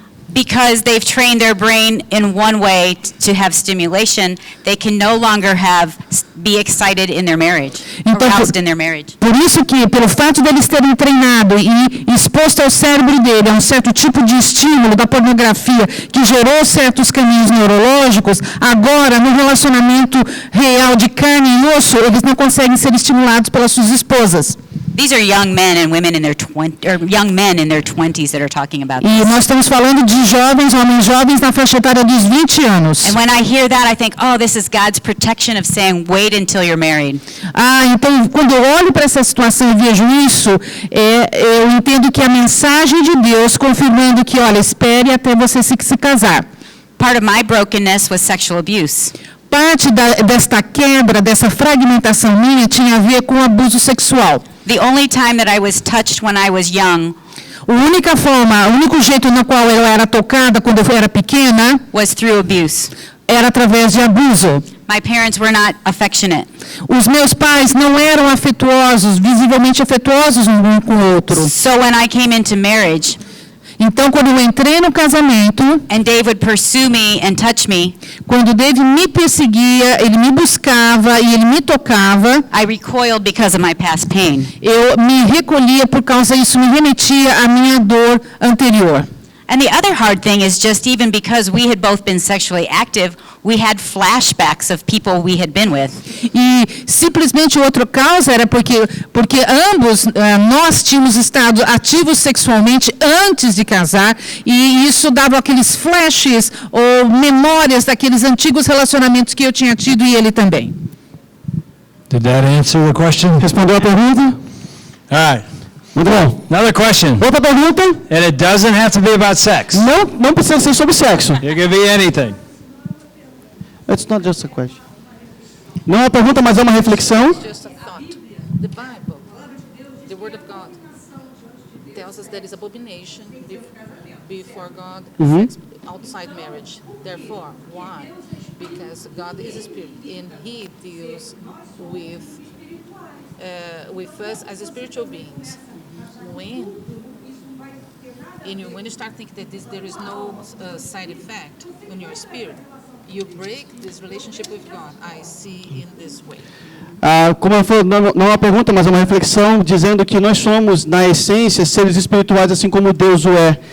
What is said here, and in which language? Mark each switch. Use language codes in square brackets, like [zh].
[en] Because they've trained their brain in one way to have stimulation, they can no longer be excited in their marriage, [pt] Então, [en] aroused in their marriage. [pt] Por isso que, pelo fato deles terem treinado e exposto ao cérebro dele a um certo tipo de estímulo da pornografia que gerou certos caminhos neurológicos, agora, no relacionamento real de carne e osso, eles não conseguem ser estimulados pelas suas esposas. [en] These are young men and women in their young men in their 20s that are talking about [pt] E [en] this. [pt] nós estamos falando de homens jovens na faixa etária dos 20 anos. [en] And when I hear that, I think, oh, this is God's protection of saying, wait until you're married. [pt] Então, quando eu olho para essa situação e vejo isso, eu entendo que a mensagem de Deus confirmando que, olha, espere até você se casar. [en] Part of my brokenness was sexual abuse. [pt] Parte desta quebra, dessa fragmentação minha, tinha a ver com abuso sexual. [en] The only time that I was touched when I was young [pt] O único jeito no qual eu era tocada quando eu era pequena [en] was through abuse. [pt] era através de abuso. [en] My parents were not affectionate. [pt] Os meus pais não eram afetuosos, visivelmente afetuosos um com o outro. [en] So when I came into marriage, [pt] Então, quando eu entrei no casamento, [en] and Dave would pursue me and touch me, [pt] quando Dave me perseguia, ele me buscava e ele me tocava, [en] I recoiled because of my past pain. [pt] eu me recolhia por causa disso, me remetia à minha dor anterior. [en] And the other hard thing is just even because we had both been sexually active, we had flashbacks of people we had been with. [pt] E simplesmente outra causa era porque ambos nós tínhamos estado ativos sexualmente antes de casar e isso dava aqueles flashes ou memórias daqueles antigos relacionamentos que eu tinha tido e ele também. [en] Did that answer the question? [pt] Respondeu a pergunta? [en] All right. [pt] Muito bom. [en] Another question. [pt] Outra pergunta? [en] And it doesn't have to be about sex. [pt] Não precisa ser sobre sexo. [en] It could be anything. It's not just a question. [pt] Não é uma pergunta, mas é uma reflexão. [en] Just a thought. The Bible, the Word of God, tells us that is abomination before God, sex outside marriage. Therefore, why? Because God is a spirit, and He deals with us as spiritual beings. When you start thinking that there is no side effect on your spirit, You break this relationship with God. I see in this way. [pt] Como foi, não é uma pergunta, mas é uma reflexão, dizendo que nós somos, na essência, seres espirituais, assim como Deus o é.